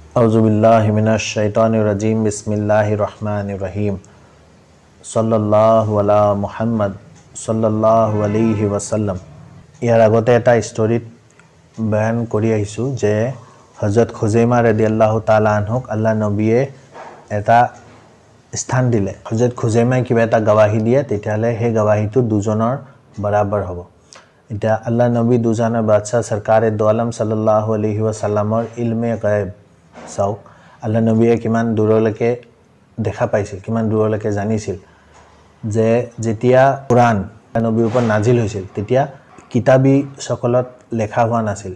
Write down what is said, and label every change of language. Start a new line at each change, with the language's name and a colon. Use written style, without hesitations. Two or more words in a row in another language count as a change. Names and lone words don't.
Arabic: أعوذ بالله من الشيطان الرجيم بسم الله الرحمن الرحيم صلى الله على محمد صلى الله عليه وسلم.
Assamese: ইয়ার আগতে এটা ষ্টৰীত বয়ান কৰি আহিছোঁ যে হযরত খুজাইমা
Arabic: رضي الله تعالى عنه
Assamese: আল্লাহ নবীয়ে এটা স্থান দিলে। হযরত খুজাইমাই কিবা এটা গৱাহী দিয়ে তেতিয়াহ'লে সেই গৱাহীটো দুজনৰ বৰাবৰ হ'ব। এতিয়া আল্লাহ নবী দুজনৰ বাদশাহ
Urdu: سرکارِ دو عالم
Arabic: صلى الله عليه وسلم
Urdu: علمِ غیب
Assamese: চাওক, আল্লাহ নবীয়ে কিমান দূৰলৈকে দেখা পাইছিল, কিমান দূৰলৈকে জানিছিল যে যেতিয়া কোৰআন নবীৰ ওপৰত নাজিল হৈছিল তেতিয়া কিতাবী সকলত লেখা হোৱা নাছিল।